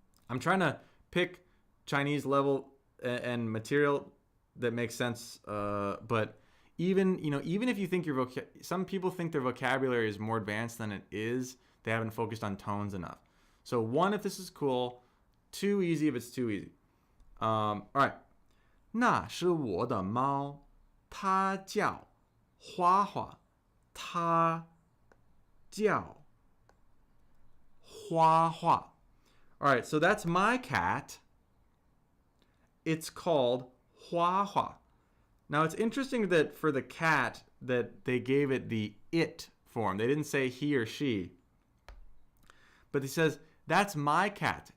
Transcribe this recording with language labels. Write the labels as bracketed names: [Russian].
[English] I'm trying to pick Chinese level and material that makes sense, but even if you think some people think their vocabulary is more advanced than it is, they haven't focused on tones enough. So 1 if this is cool, too easy if it's too easy. All right. [Chinese] 那是我的猫，它叫花花，它叫花花。 [English] All right, so that's my cat. It's called Hua Hua. Now it's interesting that for the cat that they gave it the it form. They didn't say he or she. But he says, that's my cat.